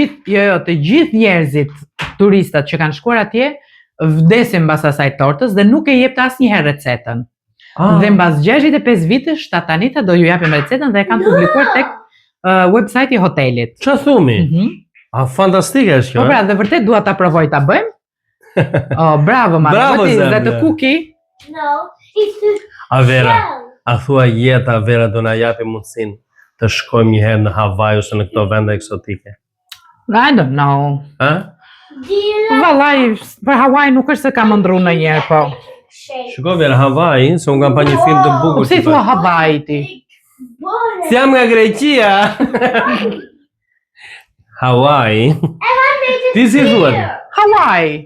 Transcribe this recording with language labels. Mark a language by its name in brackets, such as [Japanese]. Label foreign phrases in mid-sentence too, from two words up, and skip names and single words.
[Albanian] Të gjithë njerëzit, turistat që kanë shkuar atje, vdesin mbas asaj tortës dhe nuk e jep të asnjëherë recetën. Dhe mbas 65 vitesh Tatanita do ju japim recetën dhe e kanë publikuar tek website i hotelit. Ç'a thumi? Fantastike është kjo. Po pra, dhe vërtet dua ta provoj ta bëjmë. Bravo, mami. Bravo, [English] What is [Albanian] zemre. [English] that a cookie? No, it's the [Albanian] A Vera, [English] shell. [Albanian] a thua jeta Vera do na japi mundësinë të shkojmë një herë në Havaj ose në këto vende eksotike? [English] I don't know. Ha? Do you like [Albanian] Vallai, për Hawaii nuk është se kam ndruar ndonjëherë, po. [English] shape? [Albanian] Shiko Vera, Havaj, se unë kam pa një film të bukur. Si thua Hawaii ti? [English] Water. [Albanian] Si jam nga Greqia. Hawaii. Ti si thuat? Hawaii.